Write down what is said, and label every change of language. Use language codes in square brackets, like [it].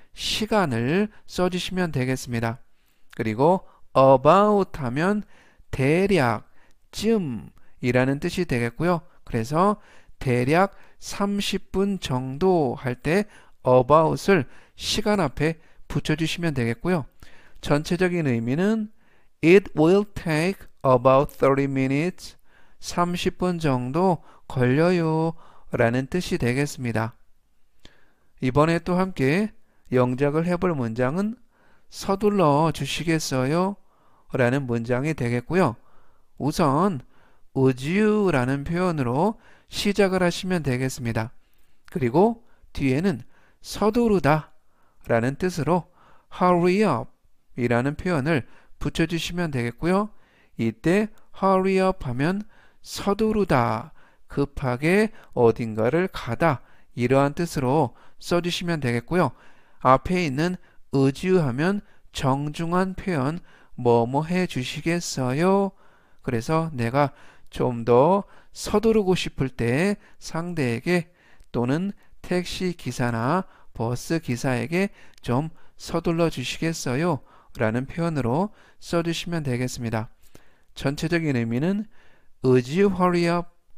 [ko] 시간을 써주시면 되겠습니다. 그리고 about 하면 대략, 쯤 이라는 뜻이 되겠고요. 그래서 대략 30분 정도 할 때 about을 시간 앞에 붙여주시면 되겠고요. 전체적인 의미는 [en] It will take about 30 minutes. [ko] 30분 정도 걸려요 라는 뜻이 되겠습니다. 이번에 또 함께 영작을 해볼 문장은 서둘러 주시겠어요? 라는 문장이 되겠고요. 우선 [en] would you [ko] 라는 표현으로 시작을 하시면 되겠습니다. 그리고 뒤에는 서두르다 라는 뜻으로 [en] hurry up [ko] 이라는 표현을 붙여주시면 되겠고요. 이때 [en] hurry up [ko] 하면 서두르다, 급하게 어딘가를 가다 이러한 뜻으로 써주시면 되겠고요. 앞에 있는 [en] would you [ko] 하면 정중한 표현 뭐뭐 해 주시겠어요? 그래서 내가 좀 더 서두르고 싶을 때 상대에게 또는 택시 기사나 버스 기사에게 좀 서둘러 주시겠어요? 라는 표현으로 써주시면 되겠습니다. 전체적인 의미는 [en] Would you hurry up?